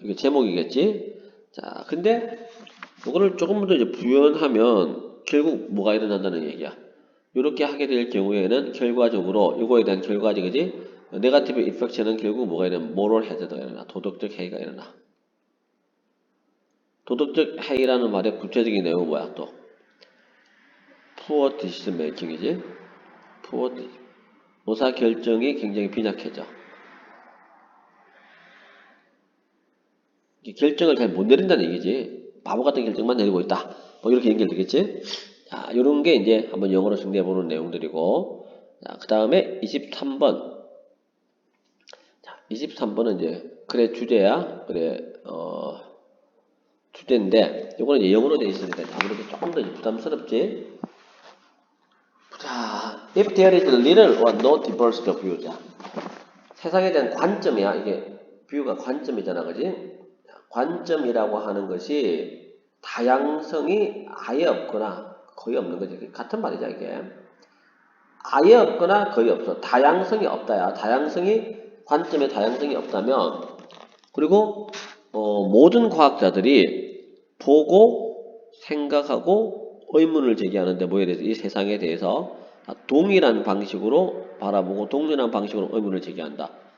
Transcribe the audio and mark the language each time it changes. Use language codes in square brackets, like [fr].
[ko] 이게 제목이겠지? 자, 근데 이거를 조금 더 이제 부연하면 결국 뭐가 일어난다는 얘기야. 이렇게 하게 될 경우에는 결과적으로 이거에 대한 결과지, 그지? 네거티브 이펙트는 결국 뭐가 일어나? 모럴 해저가 일어나. 도덕적 해이가 일어나. 도덕적 해이라는 말의 구체적인 내용은 뭐야? 또 [en] poor decision making [ko] 이지. poor 의사 결정이 굉장히 빈약해져. 결정을 잘 못 내린다는 얘기지. 바보 같은 결정만 내리고 있다. 뭐 이렇게 연결되겠지? 자, 요런 게 이제 한번 영어로 정리해보는 내용들이고. 자, 그 다음에 23번. 자, 23번은 이제, 그래, 주제야. 그래, 주제인데, 요거는 이제 영어로 되어 있으니까 아무래도 조금 더 부담스럽지? 자, [en] if there is little or no diversity of view. [ko] 자, 세상에 대한 관점이야. 이게 뷰가 관점이잖아, 그지? 관점이라고 하는 것이 다양성이 아예 없거나 거의 없는 거지. 같은 말이죠, 이게. 아예 없거나 거의 없어. 다양성이 없다야. 다양성이, 관점의 다양성이 없다면, 그리고, 모든 과학자들이 보고, 생각하고, 의문을 제기하는데 뭐에 대해서, 이 세상에 대해서 동일한 방식으로 바라보고, 동일한 방식으로 의문을 제기한다.